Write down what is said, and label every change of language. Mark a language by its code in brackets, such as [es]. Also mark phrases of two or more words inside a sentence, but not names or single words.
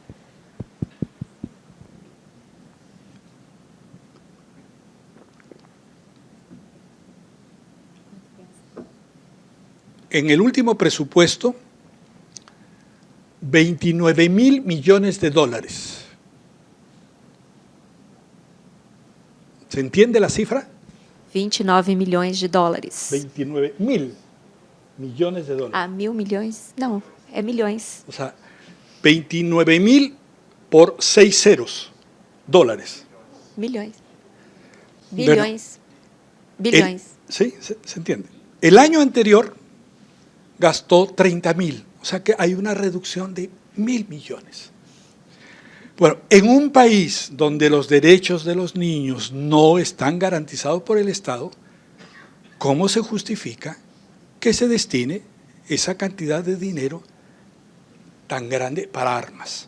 [es] En el último presupuesto, 29.000 millones de dólares. ¿Se entiende la cifra? [pt] 29 milhões de dólares. [es] 29.000 millones de dólares. [pt] Ah, 1.000 milhões? Não, é milhões. [es] O sea, 29.000 por 6 ceros, dólares. [pt] Milhões. [es] Bueno, [pt] Bilhões. Bilhões. [es] Sí, se entiende. El año anterior gastó 30.000, o sea que hay una reducción de 1.000 millones. Bueno, en un país donde los derechos de los niños no están garantizados por el Estado, ¿cómo se justifica que se destine esa cantidad de dinero tan grande para armas?